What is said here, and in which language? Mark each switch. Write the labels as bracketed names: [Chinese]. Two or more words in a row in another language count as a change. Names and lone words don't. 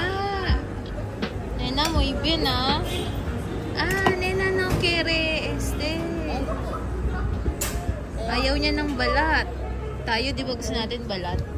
[Spanish] Nena, muy bien, ah. Ah, Nena, no quiere [Filipino] ayaw niya ng balat. Tayo, di ba gusto natin balat?